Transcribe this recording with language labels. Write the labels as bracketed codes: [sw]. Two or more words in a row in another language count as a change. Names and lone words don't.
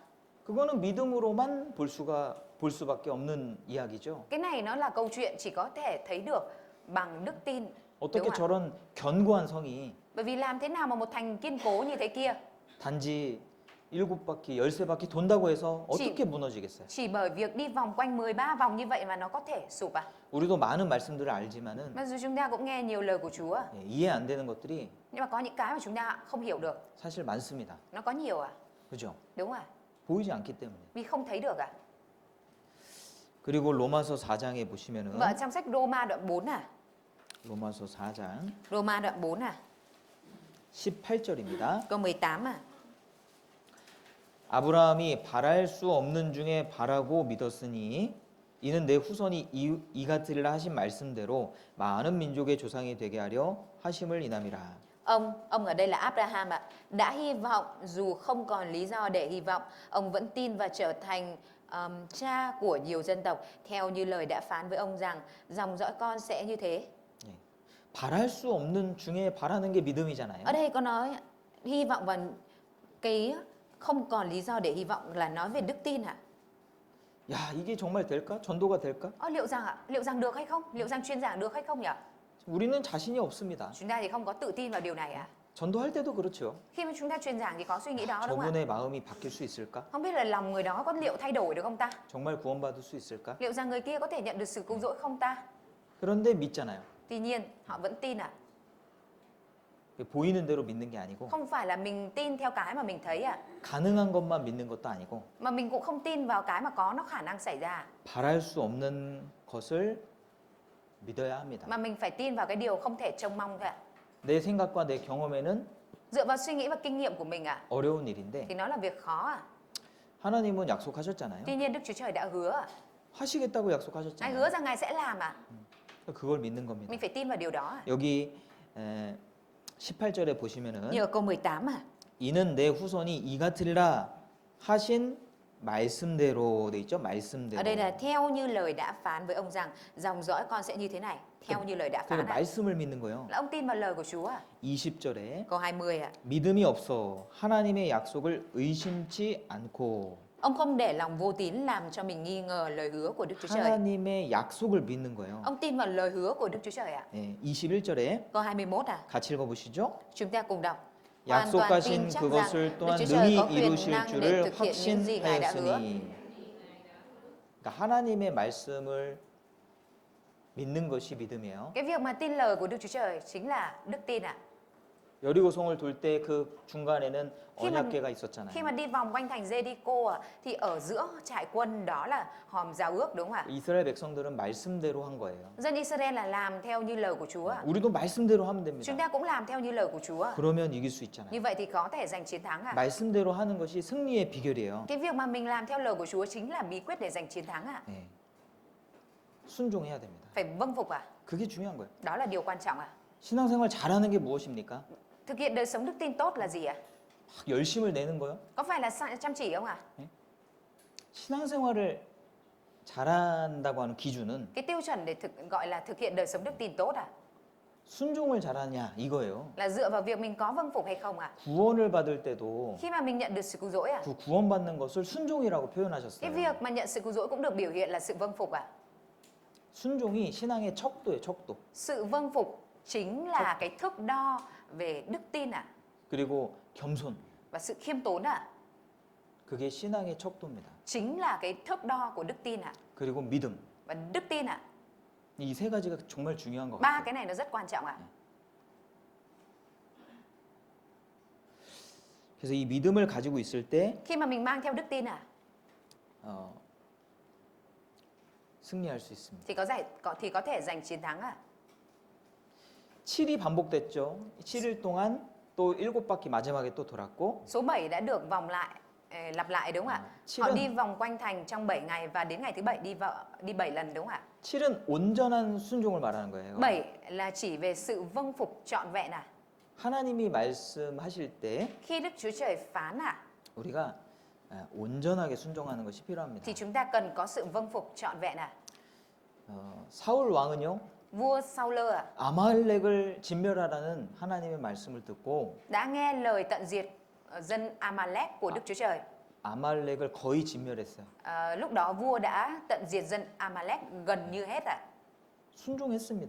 [ko] 그거는 믿음으로만 볼 수밖에 없는 이야기죠. [vi] Cái này nó là câu chuyện chỉ có thể thấy được bằng đức tin. Đúng [ko] 어떻게 [vi] không ạ? [ko] 저런 견고한 성이 [vi] Bởi vì làm thế nào mà một thành kiên cố như thế kia [ko] 단지 7바퀴, 13바퀴 돈다고 해서 어떻게 무너지겠어요? [vi] chỉ bởi việc đi vòng quanh 13 vòng như vậy mà nó có thể sụp à? [ko] 우리도 많은 말씀들을 알지만은 [vi] Mặc dù chúng ta cũng nghe nhiều lời của Chúa, [ko] 예, 이해 안 되는 것들이 [vi] nhưng mà có những cái mà chúng ta không hiểu được. [ko] 사실 많습니다. [vi] Nó có nhiều à? [ko] 그죠? [vi] Đúng à? [ko] 보이지 않기 때문에. [vi] Vì không thấy được à? [ko] 그리고 로마서 4장에 보시면은 [vi] Và trong sách Roma đoạn 4 à? [ko] 로마서 4장 [vi] Roma đoạn 4 à? [ko] 18절입니다. [vi] Câu 18 à? [ko] 아브라함이 바랄 수 없는 중에 바라고 믿었으니 이는 내 후손이 이같으리라 하신 말씀대로 많은 민족의 조상이 되게 하려 하심을 인함이라. [vi] Ông ở đây là Abraham ạ, đã hy vọng dù không còn lý do để hy vọng, ông vẫn tin và trở thành cha của nhiều dân tộc, theo như lời đã phán với ông rằng dòng dõi con sẽ như thế. [ko] 예. 바랄 수 없는 중에 바라는 게 믿음이잖아요. [vi] Ở đây có nói hy vọng và cái không còn lý do để hy vọng là nói về đức tin ạ. [ko] 야, 이게 정말 될까? 전도가 될까? [vi] Liệu rằng được hay không? Liệu rằng truyền giảng được hay không nhỉ? [ko] 우리는 자신이 없습니다. [vi] Chúng ta thì không có tự tin vào điều này ạ. [ko] 전도할 때도 그렇죠. [vi] Khi mà chúng ta truyền giảng thì có suy nghĩ đó đúng không ạ? [ko] 저분의 마음이 바뀔 수 있을까? [vi] Không biết là lòng người đó có liệu thay đổi được không ta? [ko] 정말 구원받을 수 있을까? [vi] Liệu rằng người kia có thể nhận được sự cứu rỗi không ta? [ko] 그런데 믿잖아요. [vi] Tuy nhiên họ vẫn tin ạ. [ko] 보이는 대로 믿는 게 아니고 [vi] Không phải là mình tin theo cái mà mình thấy ạ, [ko] 가능한 것만 믿는 것도 아니고 [vi] mà mình cũng không tin vào cái mà có nó khả năng xảy ra, [ko] 바랄 수 없는 것을 믿어야 합니다. [vi] mà mình phải tin vào cái điều không thể trông mong thôi ạ. [ko] 내 생각과 내 경험에는 [vi] Dựa vào suy nghĩ và kinh nghiệm của mình ạ, [ko] 어려운 일인데 [vi] thì nó là việc khó ạ. [ko] 하나님은 약속하셨잖아요. [vi] Tuy nhiên Đức Chúa Trời đã hứa ạ. [ko] 하시겠다고 [vi] Ngài [ko] 약속하셨잖아요. [vi] hứa rằng Ngài sẽ làm ạ. [ko] 그걸 믿는 겁니다. [vi] Mình phải tin vào điều đó ạ. [ko] 여기 18절에 보시면은 [vi] Như ở câu 18 ạ. [ko] 이는 내 후손이 이같으리라 하신 말씀대로 돼 있죠. 말씀대로. [vi] Ở đây là theo như lời đã phán với ông rằng dòng dõi con sẽ như thế này, theo như lời đã phán [ko] 그러니까 [vi] ạ. [ko] 말씀을 믿는 거예요. [vi] Là ông tin vào lời của Chúa ạ. [ko] 20절에 [vi] Câu 20 ạ. [ko] 믿음이 없어 하나님의 약속을 의심치 않고 [vi] Ông không để lòng vô tín làm cho mình nghi ngờ lời hứa của Đức Chúa Trời. [ko] 하나님의 약속을 믿는 거예요. [vi] Ông tin vào lời hứa của Đức Chúa Trời ạ. [ko] 네, 21절에 [vi] Câu 21 ạ. [ko] 같이 읽어보시죠. [vi] Chúng ta cùng đọc. Hoàn toàn [ko] 약속하신 [vi] tin chắc rằng [ko] 그것을 [vi] Đức [ko] 또한 [vi] Chúa Trời [ko] 능히 [vi] có quyền [ko] 이루실 [vi] năng để [ko] 줄을 [vi] thực hiện những gì Ngài đã hứa. [ko] 확신하였으니 그러니까 하나님의 말씀을 믿는 것이 믿음이에요. [vi] Cái việc mà tin lời của Đức Chúa Trời chính là đức tin ạ. [ko] 여리고성을 돌 때 그 중간에는 [vi] khi mà [ko] 언약궤가 있었잖아요. [vi] đi vòng quanh thành Jericho ạ, thì ở giữa trại quân đó là hòm giao ước đúng không ạ? [ko] 이스라엘 백성들은 말씀대로 한 거예요. [vi] Dân Israel là làm theo như lời của Chúa ạ. [ko] 우리도 말씀대로 하면 [vi] Chúng [ko] 됩니다. [vi] ta cũng làm theo như lời của Chúa ạ. [ko] 그러면 이길 수 있잖아요. [vi] Như vậy thì có thể giành chiến thắng ạ. [ko] 말씀대로 하는 것이 승리의 비결이에요. [vi] Cái việc mà mình làm theo lời của Chúa chính là bí quyết để giành chiến thắng ạ. [ko] 네. 순종해야 됩니다. [vi] Phải vâng phục ạ. [ko] 그게 중요한 거예요. [vi] Đó là điều quan trọng ạ. [ko] 신앙생활 잘하는 게 무엇입니까? [vi] Thực hiện đời sống đức tin tốt là gì ạ? [ko] 막 열심을 내는 거요? [vi] Có phải là chăm chỉ không ạ? [ko] 신앙생활을 잘한다고 하는 기준은 [vi] Cái tiêu chuẩn để gọi là thực hiện đời sống đức tin tốt ạ, [ko] 순종을 잘하냐 이거예요. [vi] là dựa vào việc mình có vâng phục hay không ạ? [ko] 구원을 받을 때도 [vi] Khi mà mình nhận được sự cứu rỗi ạ, [ko] 그 구원받는 것을 순종이라고 [vi] cái [ko] 표현하셨어요. [vi] việc mà nhận sự cứu rỗi cũng được biểu hiện là sự vâng phục ạ. [ko] 순종이 신앙의 척도예요, 척도. [vi] Sự vâng phục chính là cái thước đo về đức tin ạ, [ko] 그리고 겸손. [vi] và sự khiêm tốn ạ, [ko] 그게 신앙의 척도입니다. [vi] chính là cái thước đo của đức tin ạ. [ko] 그리고 믿음. [vi] Và đức tin ạ, [ko] 이 세 가지가 정말 중요한 것 [vi] ba [ko] 같아요. [vi] cái này nó rất quan trọng ạ. [ko] 그래서 이 믿음을 가지고 있을 때 [vi] Khi mà mình mang theo đức tin ạ, [ko] 승리할 수 있습니다. [vi] thì có thể giành chiến thắng ạ. [ko] 7이 반복됐죠. 7일 동안 또 7바퀴 마지막에 또 돌았고 [vi] Số 7 đã được lặp lại đúng không ạ? Họ đi vòng quanh thành trong 7 ngày và đến ngày thứ 7 đi 7 lần đúng không ạ? [ko] 7은 온전한 순종을 말하는 거예요. [vi] 7 là chỉ về sự vâng phục trọn vẹn ạ. [ko] 하나님이 말씀하실 때 [vi] Khi Đức Chúa Trời phán ạ, [ko] 우리가 온전하게 순종하는 것이 필요합니다. [vi] thì chúng ta cần có sự vâng phục trọn vẹn ạ. [ko] 사울 왕은요 [vi] Vua Saul à, [ko] 아말렉을 진멸하라는 하나님의 말씀을 듣고 [vi] đã nghe lời tận diệt dân Amalek của Đức Chúa Trời. [ko] 아말렉을 거의 진멸했어요. [vi] Lúc đó vua đã tận diệt dân Amalek gần như hết ạ. [ko] 순종했습니다.